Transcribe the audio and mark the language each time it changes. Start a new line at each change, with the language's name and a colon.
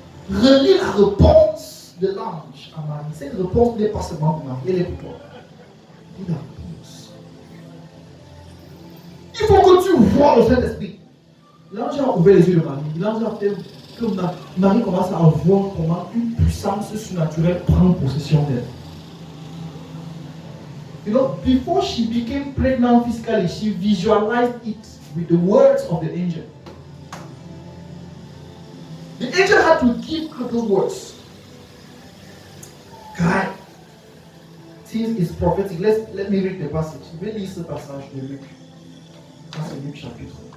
French: relis la réponse de l'ange à Marie. Cette réponse n'est pas seulement pour Marie, elle est pour toi. La réponse. Il faut que tu vois le Saint-Esprit. L'ange a ouvert les yeux de Marie. L'ange a fait que Marie commence à voir comment une puissance surnaturelle prend possession d'elle.
English: You know, before she became pregnant physically, she visualized it with the words of the angel. The angel had to give her those words. God, since it's prophetic, let me read the passage.
French: Je vais lire ce passage de Luc. Ça, c'est Luc chapitre.